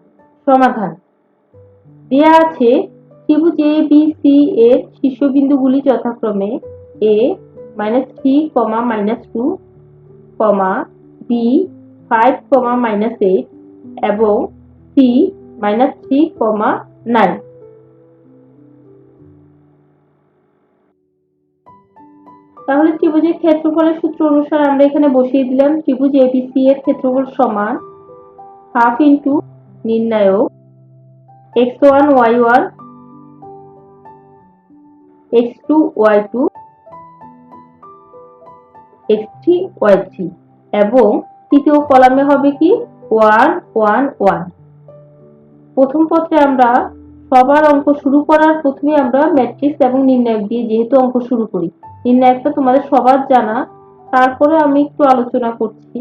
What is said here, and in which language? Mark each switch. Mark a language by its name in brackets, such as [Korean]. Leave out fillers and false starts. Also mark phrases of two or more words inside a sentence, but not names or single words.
[Bangla] সমাধান দেয়া আছে ত্রিভুজ ABC এর শীর্ষবিন্দুগুলি যথাক্রমে a -3, -2, b 5, -8 এবং c -3, 9। তাহলে ত্রিভুজের ক্ষেত্রফলের সূত্র অনুসারে আমরা এখানে বসিয়ে দিলাম ত্রিভুজ ABC এর ক্ষেত্রফল সমান [English] half into [Bangla] নির্ণায়ক x1 y1 x2 y2 x3 y3 এবং তৃতীয় কলামে হবে কি 1 1 1। প্রথম পত্রে আমরা সবার অঙ্ক শুরু করার প্রথমে আমরা ম্যাট্রিক্স এবং নির্ণায়ক দিয়ে যেহেতু অঙ্ক শুরু করি, নির্ণায়কটা তোমাদের সবার জানা, তারপরে আমি একটু আলোচনা করছি।